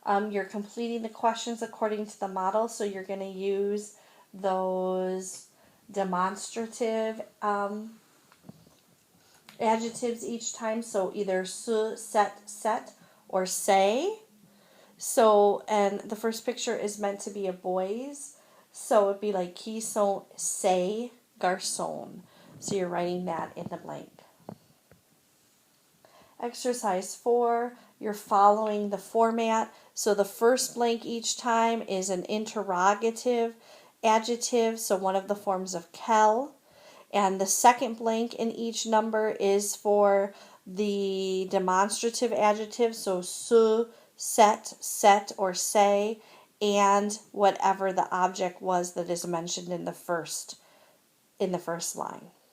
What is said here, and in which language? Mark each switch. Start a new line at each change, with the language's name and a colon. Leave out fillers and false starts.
English: You're completing the questions according to the model, so you're going to use those demonstrative adjectives each time. So either su, set, or say. So, and the first picture is meant to be a boy's. So it'd be like,
French: qui sont ces garçons.
English: So you're writing that in the blank. Exercise 4, you're following the format. So the first blank each time is an interrogative adjective, so one of the forms of quel. And the second blank in each number is for the demonstrative adjective, so su, set, or say, and whatever the object was that is mentioned in the first line.